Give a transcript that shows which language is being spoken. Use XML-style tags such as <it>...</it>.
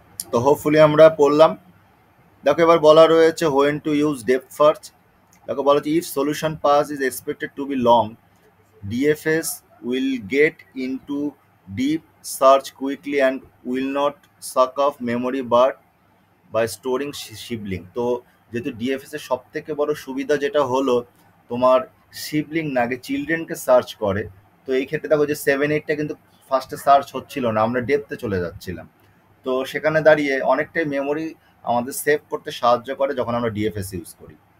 <bn>তো হোপফুলি আমরা পড়লাম। দেখো এবার বলা রয়েছে</bn> <en>When to use depth first.</en> <bn>দেখো বলা হচ্ছে</bn> <en>If solution pass is expected to be long, DFS will get into deep search quickly and will not suck off memory but by storing sibling.</en> <bn>তো যেহেতু ডিএফএস এর সব থেকে বড় সুবিধা যেটা হলো তোমার সিবলিং না, আগে চিলড্রেনকে সার্চ করে। তো এই ক্ষেত্রে দেখো যে 7-8টা কিন্তু ফার্স্টে সার্চ হচ্ছিল না, আমরা ডেপথে চলে যাচ্ছিলাম। তো সেখানে দাঁড়িয়ে অনেকটাই মেমোরি আমাদের সেভ করতে সাহায্য করে যখন আমরা ডিএফএস ইউজ করি।</bn>